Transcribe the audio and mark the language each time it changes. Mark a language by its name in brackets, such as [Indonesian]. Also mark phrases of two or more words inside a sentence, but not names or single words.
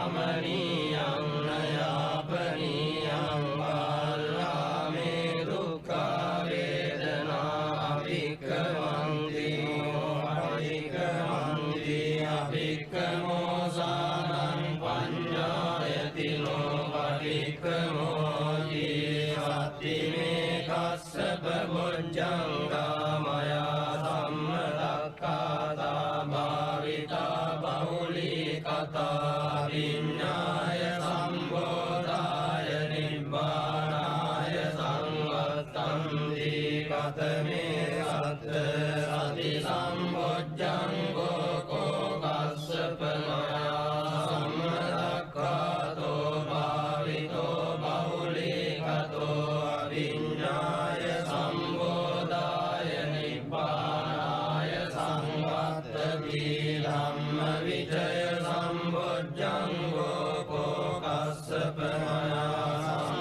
[Pali] යපනීයං නයාපනීයං බාලාමේ දුක්ඛා වේදනා අභික්ඛමන්ති අභික්ඛමෝ සානං පඤ්ඤායති නෝ පටික්ඛමෝති සත්තිමේ කස්සප බොජ්ජංගා මයා සම්මදක්ඛාතා භාවිතා බහුලී කතා විඤ්ඤාය සම්බෝධාය නිබ්බානාය සංවත්තන්ති කතමේ සත්ත සති සම්බොජ්ජංගෝ කෝ කස්සප මයා සම්මදක්ඛාතෝ භාවිතෝ බහුලී කතෝ අවිඤ්ඤාය සම්බෝධාය නිබ්බානාය සංවත්තති ධම්ම විචය සම්බොජ්ජංගෝ කෝ කස්සප මයා